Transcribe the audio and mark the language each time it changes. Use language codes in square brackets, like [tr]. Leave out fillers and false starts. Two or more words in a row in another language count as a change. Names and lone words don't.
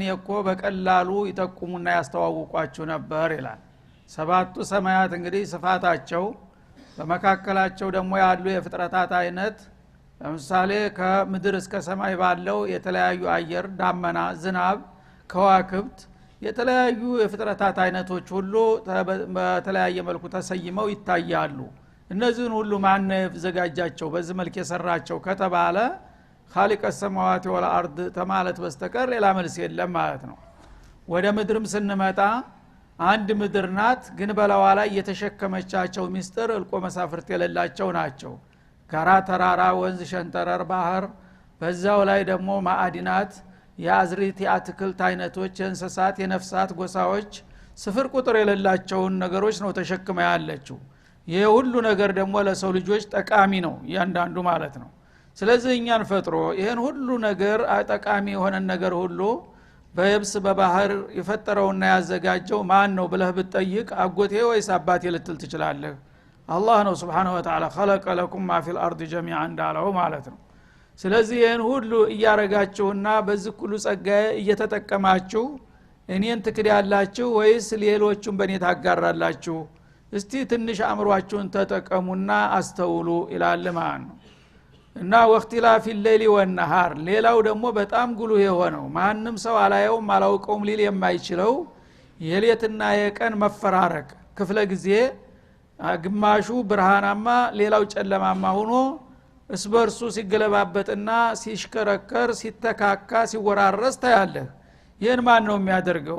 [am] እኮ በቀላሉ ይጠቁሙና ያስተዋውቋችሁ ነበር ይላል። ሰባቱ ሰማያት እንግዲህ ስፋታቸው በመካከላቸው ደግሞ ያሉ የፍጥረታት አይነት ለምሳሌ ከምድር እስከ ሰማይ ባለው የተለያዩ አየር፣ ዳመና፣ ዝናብ፣ ከዋክብት የተለያዩ የፍጥረታት አይነቶች ሁሉ በተለያየ መልኩ ተሰይመው ይታያሉ። እነዚህን ሁሉ ማን ያዘጋጃቸው በዚህ መልክ የሰራቸው ከተባለ [ar] خالق السماوات والارض [am] ተማለት በስተቀር ሌላ መልስ የለም ማለት ነው። ወደ ምድርም ስንመጣ አንድ ምድር ናት፣ ግን በላዋ ላይ የተሸከመቻቸው ሚስጥር እልቆ መሳፍርት የሌላቸው ናቸው። ጋራ፣ ተራራ፣ ወንዝ፣ ሸንተረር፣ ባህር፣ በዛው ላይ ደግሞ ማዕድናት፣ የአዝሪት፣ የአትክልት አይነቶች፣ የእንስሳት፣ የነፍሳት ጎሳዎች ስፍር ቁጥር የሌላቸውን ነገሮች ነው ተሸክማ ያለችው። ይሄ ሁሉ ነገር ደግሞ ለሰው ልጆች ጠቃሚ ነው እያንዳንዱ ማለት ነው። ስለዚህ እኛን ፈጥሮ ይሄን ሁሉ ነገር ጠቃሚ የሆነ ነገር ሁሉ በየብስ በባህር የፈጠረውና ያዘጋጀው ማን ነው ብለህ ብትጠይቅ አጎቴ ወይስ አባቴ ልትል ትችላለህ? አላህ ነው [ar] سبحانه وتعالى خلق لكم ما في الارض جميعا [am] እንዳለው ማለት ነው። ስለዚህ ይሄን ሁሉ እያረጋችሁና በዚህ ሁሉ ጸጋዬ እየተጠቀማችሁ እኔን ትክዳላችሁ ወይስ ሌሎቹን በእኔ ታጋራላችሁ? እስቲ ትንሽ አእምሮአችሁን ተጠቀሙና አስተውሉ ይላል ማለት ነው። እና [ar] واختلاف الليل والنهار [am] ሌላው ደግሞ በጣም ጉልህ የሆነው ማንንም ሰው አላየውም አላውቀውም ሊል የማይችለው የሌትና የቀን መፈራረቅ ክፍለ ጊዜ ግማሹ ብርሃናማ ሌላው ጨለማማ ሆኖ እስበርሱ ሲገለባበጥና ሲሽከረከር ሲተካካ ሲወራረስ ታያለህ። ይሄን ማን ነው የሚያደርገው?